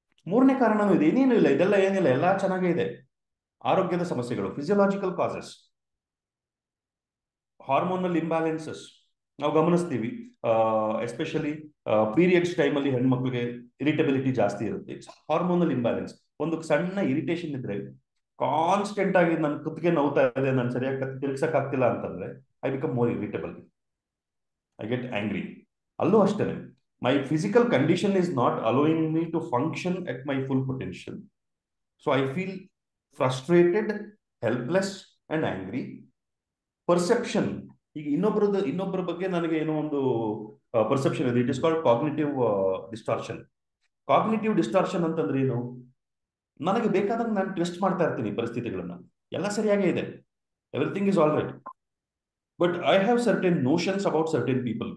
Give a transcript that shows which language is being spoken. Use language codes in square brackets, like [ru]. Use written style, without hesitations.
[kn] ಮೂರನೇ ಕಾರಣನೂ ಇದೆ, ಏನೇನು ಇಲ್ಲ, ಇದೆಲ್ಲ ಏನಿಲ್ಲ, ಎಲ್ಲ ಚೆನ್ನಾಗೇ ಇದೆ. ಆರೋಗ್ಯದ ಸಮಸ್ಯೆಗಳು, ಫಿಸಿಯೋಲಾಜಿಕಲ್ ಕಾಸಸ್, ಹಾರ್ಮೋನಲ್ ಇಂಬ್ಯಾಲೆನ್ಸಸ್ ನಾವು ಗಮನಿಸ್ತೀವಿ. ಎಸ್ಪೆಷಲಿ ಪೀರಿಯಡ್ಸ್ ಟೈಮಲ್ಲಿ ಹೆಣ್ಮಕ್ಳಿಗೆ ಇರಿಟಬಿಲಿಟಿ ಜಾಸ್ತಿ ಇರುತ್ತೆ. Hormonal imbalance. ಒಂದು ಸಣ್ಣ ಇರಿಟೇಷನ್ ಇದ್ರೆ ಕಾನ್ಸ್ಟೆಂಟ್ ಆಗಿ ನನ್ನ ಕುತ್ತಿಗೆ ನೋವ್ತಾ ಇದೆ, ನಾನು ಸರಿಯಾಗಿ ತಿರುಗಿಸಕ್ ಆಗ್ತಿಲ್ಲ ಅಂತಂದ್ರೆ [en] I become more irritable. I get angry. [kn] ಅಲ್ಲೂ ಅಷ್ಟೇನೆ, [en] my physical condition is not allowing me to function at my full potential. So I feel frustrated, helpless and angry. [kn] Perception, ಈಗ ಇನ್ನೊಬ್ಬರ ಬಗ್ಗೆ ನನಗೆ ಏನೋ ಒಂದು ಪರ್ಸೆಪ್ಷನ್ ಇದೆ. [en] It is called cognitive distortion. [kn] Cognitive distortion ಅಂತಂದ್ರೆ ಏನು? ನನಗೆ ಬೇಕಾದಂಗೆ ನಾನು ಟ್ವಿಸ್ಟ್ ಮಾಡ್ತಾ ಇರ್ತೀನಿ ಪರಿಸ್ಥಿತಿಗಳನ್ನ. ಎಲ್ಲ ಸರಿಯಾಗೇ ಇದೆ, [en] Everything is all right, but I have certain notions about certain people.